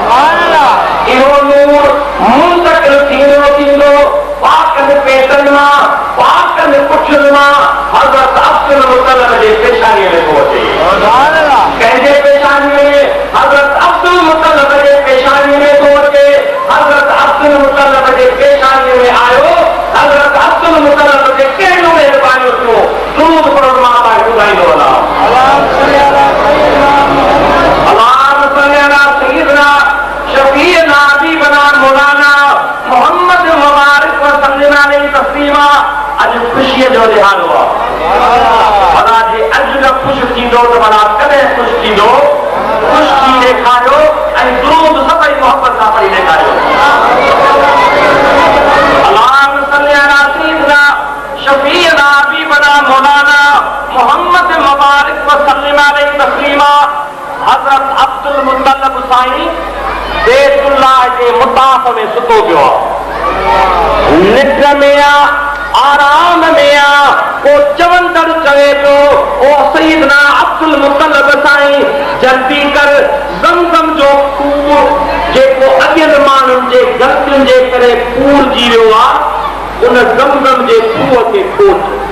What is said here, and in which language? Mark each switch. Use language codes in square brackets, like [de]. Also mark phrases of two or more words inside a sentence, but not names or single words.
[sd] इहो नूर मुंतकिल थींदो पाकनि पेटनि मां पाकनि पुछनि मां हज़रत अब्दुल मुतल्लिब जे पेशानीअ में थो अचे कंहिंजे पेशानीअ में हज़रत अब्दुल मुतल्लिब जे पेशानीअ में थो अचे हज़रत अब्दुल मुतल्लिब जे पेशानीअ में आयो हज़रत अब्दुल मुतल्लिब जे कहिड़ियूं महिरबानियूं थियूं दुरूद पढ़ो मां तव्हांखे ॿुधाईंदो वञा [ar] اللهم صل على سيدنا شفيعنا حبيبنا مولانا محمد مبارك و سلم عليه تسليما [sd] अॼु ख़ुशीअ जो ॾिहाड़ो आहे भला जे अॼु न ख़ुशि थींदो त भला कॾहिं ख़ुशि थींदो ख़ुशि थी ॾेखारियो ऐं दुरूद सभई मोहबत सां पढ़ी ॾेखारियो [ar] اللهم صل على سيدنا شفيعنا حبيبنا مولانا محمد مبارك و سلم عليه تسليما [sd] हज़रत अब्दुल मुतल्लिब साईं बैतुल्लाह जे मुताफ़ में सुतो पियो आहे निंड में आराम में को चवंदड़ चवे पियो ओ सैयदना अब्दुल मुतल्लिब साईं जल्दी कर ज़मज़म जो खूह जेको अॻियनि माण्हुनि जे ग़लतियुनि जे करे पूरजी वियो आहे उन ज़मज़म जे खूह खे खोट